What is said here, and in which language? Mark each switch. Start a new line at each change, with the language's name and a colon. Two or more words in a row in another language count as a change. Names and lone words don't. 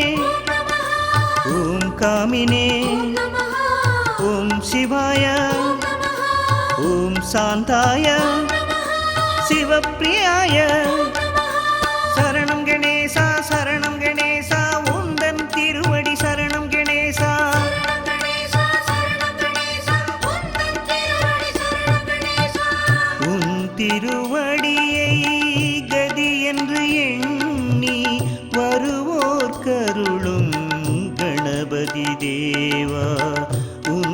Sanskrit: ॐ कामिने ॐ शिवाय ॐ शान्ताय शिवप्रियाय शरणं गणेशा शरणं गणेशा
Tamil: உந்தன் திருவடி
Sanskrit: शरणं गणेशा
Tamil: உன் திருவடியை கதி என்று எண்ணி வருவோர் கருளும் கணபதி தேவா உன்